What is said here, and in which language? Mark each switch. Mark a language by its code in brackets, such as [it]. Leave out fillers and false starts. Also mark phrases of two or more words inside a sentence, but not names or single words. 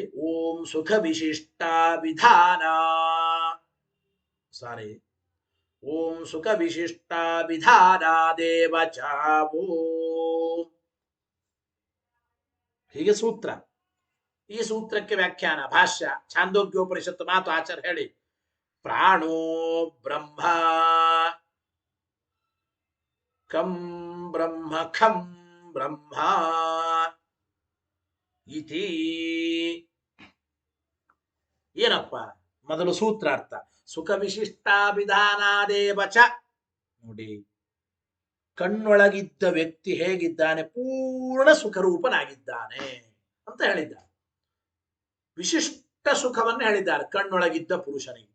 [sa] ಓಂ ಸುಖ ವಿಶಿಷ್ಟಾಭಿಧಾನ ಓಂ ಸುಖ ವಿಶಿಷ್ಟಾಭಿಧಾನಾದೇವ ಚ [kn] ಹೀಗೆ ಸೂತ್ರ. ಈ ಸೂತ್ರಕ್ಕೆ ವ್ಯಾಖ್ಯಾನ ಭಾಷ್ಯ ಛಾಂದೋಗ್ಯೋಪನಿಷತ್ತು ಮಾತು ಆಚಾರ್ಯ ಹೇಳಿ. [sa] ಪ್ರಾಣೋ ಬ್ರಹ್ಮ ಕಂ ಬ್ರಹ್ಮ ಖಂ ಬ್ರಹ್ಮ ಇತಿ. [kn] ಏನಪ್ಪ ಮೊದಲು ಸೂತ್ರಾರ್ಥ. [sa] ಸುಖ ವಿಶಿಷ್ಟಾಭಿಧಾನಾದೇವ ಚ. [kn] ನೋಡಿ, ಕಣ್ಣೊಳಗಿದ್ದ ವ್ಯಕ್ತಿ ಹೇಗಿದ್ದಾನೆ? ಪೂರ್ಣ ಸುಖರೂಪನಾಗಿದ್ದಾನೆ ಅಂತ ಹೇಳಿದ್ದಾರೆ. ವಿಶಿಷ್ಟ ಸುಖವನ್ನು ಹೇಳಿದ್ದಾರೆ ಕಣ್ಣೊಳಗಿದ್ದ ಪುರುಷನಿಗೆ.